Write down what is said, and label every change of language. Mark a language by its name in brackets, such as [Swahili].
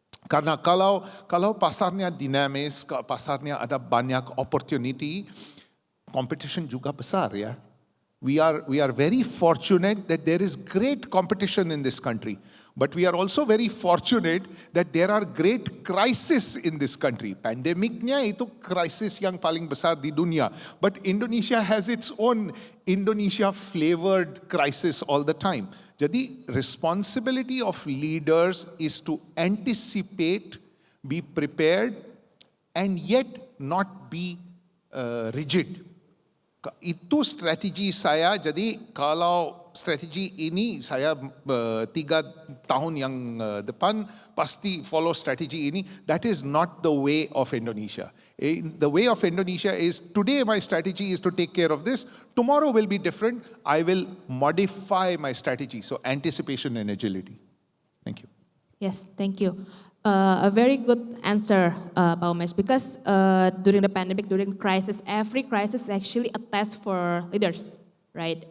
[Indonesian] Karena kalau pasarnya dinamis, pasarnya ada banyak opportunity, competition juga besar, ya. [English] We are very fortunate that there is great competition in this country. But we are also very fortunate that there are great crises in this country. [Indonesian] Pandemiknya itu krisis yang paling besar di dunia. [English] But Indonesia has its own Indonesia-flavored crisis all the time. [Indonesian] Jadi [English] responsibility of leaders is to anticipate, be prepared, and yet not be rigid. [Indonesian] Itu strategi saya. Jadi kalau strategi ini saya 3 tahun yang depan pasti follow strategi ini. [English] That is not the way of Indonesia. The way of Indonesia is, today my strategy is to take care of this. Tomorrow will be different. I will modify my strategy. So anticipation and agility. Thank you. Yes, thank you. A very good answer, Pak Umesh, because during the pandemic, during the crisis, every crisis is actually a test for leaders, right?